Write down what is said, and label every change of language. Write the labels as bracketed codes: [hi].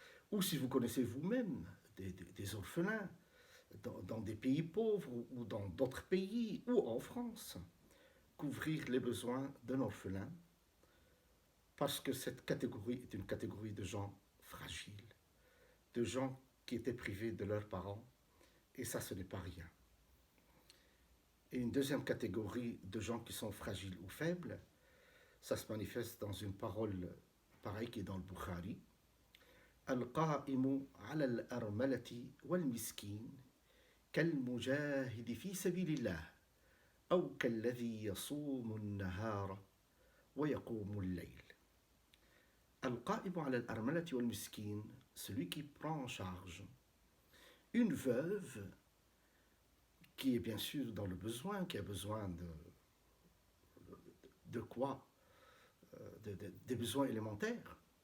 [fr] Ou si vous connaissez vous-même des orphelins dans des pays pauvres ou dans d'autres pays ou en France, couvrir les besoins d'un orphelin, parce que cette catégorie est une catégorie de gens fragiles, de gens qui étaient privés de leurs parents, et ça, ce n'est pas rien. Et une deuxième catégorie de gens qui sont fragiles ou faibles, ça se manifeste dans une parole pareille qui est dans le Bukhari. [ar] القائم على الأرملة والمسكين كالمجاهد في سبيل الله أو كالذي يصوم النهار ويقوم الليل. القائم على الأرملة والمسكين, [fr] celui qui prend en charge une veuve qui est bien sûr dans le besoin, qui a besoin de quoi, des besoins élémentaires.